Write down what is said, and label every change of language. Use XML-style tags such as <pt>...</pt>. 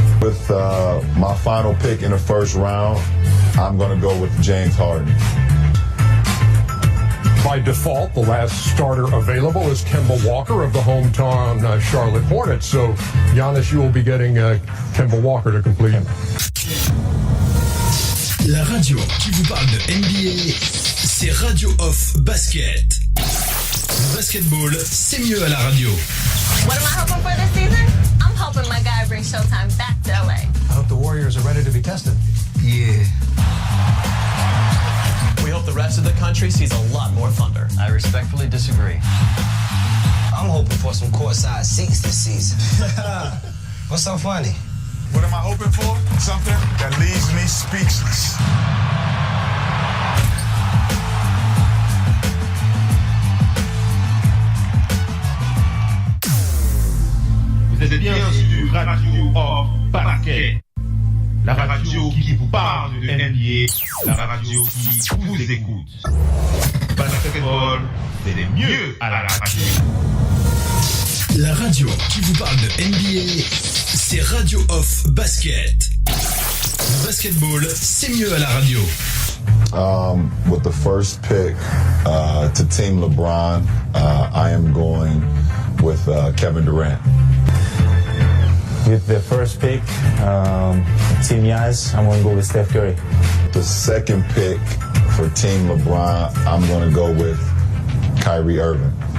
<en>With my final pick in the first round, I'm going to go with James Harden. By default, the last starter available is Kemba Walker of the hometown Charlotte Hornets. So, Giannis, you will be getting Kemba Walker to complete him.</en> <fr>La radio qui vous parle de NBA, c'est Radio Off Basket. Le basketball, c'est mieux à la radio.</fr> <en>What am I hoping for this season? I'm hoping my guy brings Showtime back to LA. I hope the Warriors are ready to be tested. Yeah. We hope the rest of the country sees a lot more thunder. I respectfully disagree. I'm hoping for some courtside seats this season. What's so funny? What am I hoping for? Something that leaves me speechless.</en> <fr>Vous êtes bien sur Radio Off Basket. La radio qui vous parle de NBA, la radio qui vous écoute. Basketball, c'est le mieux à la radio. La radio qui vous parle de NBA, c'est Radio Off Basket. Le basketball, c'est mieux à la radio.</fr> <en>With the first pick to Team LeBron, I am going with Kevin Durant. With the first pick, Team Giannis, I'm going to go with Steph Curry. The second pick for Team LeBron, I'm going to go with Kyrie Irving.</en>